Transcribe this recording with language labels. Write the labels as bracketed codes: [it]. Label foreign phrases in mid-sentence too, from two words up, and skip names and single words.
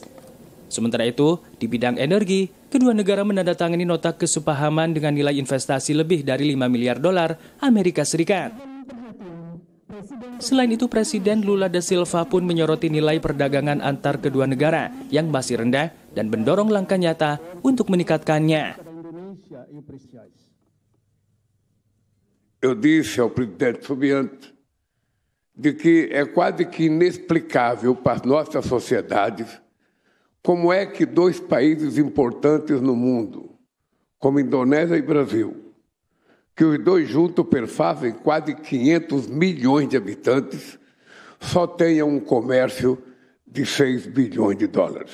[id] Sementara itu, di bidang energi, kedua negara menandatangani nota kesepahaman dengan nilai investasi lebih dari 5 miliar dolar Amerika Serikat. Selain itu, Presiden Lula da Silva pun menyoroti nilai perdagangan antar kedua negara yang masih rendah dan mendorong langkah nyata untuk meningkatkannya. [pt] Eu disse ao presidente Subianto de que é quase que inexplicável para as nossas sociedades como é que dois países importantes no mundo, como Indonésia e Brasil, que os dois juntos perfazem quase 500 milhões de habitantes, só tenham um comércio de 6 bilhões de dólares.